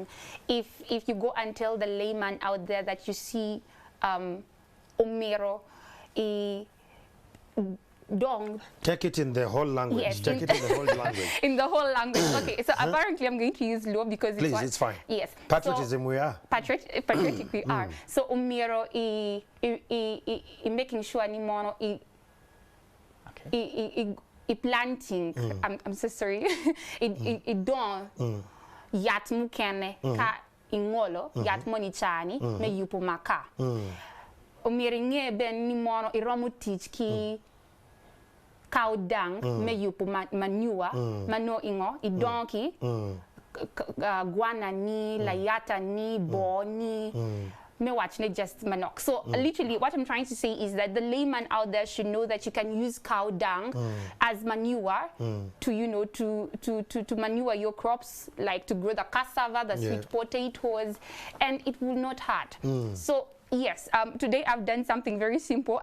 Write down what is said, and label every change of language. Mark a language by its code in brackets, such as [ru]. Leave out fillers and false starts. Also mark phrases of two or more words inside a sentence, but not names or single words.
[en] If you go and tell the layman out there that you see Omero, Dong. Take it in the whole language. Yes, take it in the whole language. In the whole language. Okay, so apparently I'm going to use Luo because please, it's fine. Yes. Patriotism, so, we are. Patriotic we are. So Omero making sure [ach] ni mono [en] planting. I'm so sorry. [ach] It don't yat mukene ka ingolo yat moni chani me yupo maka. Omiringe ben ni mono iromu teach ki cow dung me yupo manure mano ingo idonki guana ni layata ni bo ni me watch ne just manok. [en] So literally what I'm trying to say is that the layman out there should know that you can use cow dung as manure to, you know, to manure your crops, like to grow the cassava, the sweet potatoes, and it will not hurt. So yes, today I've done something very simple.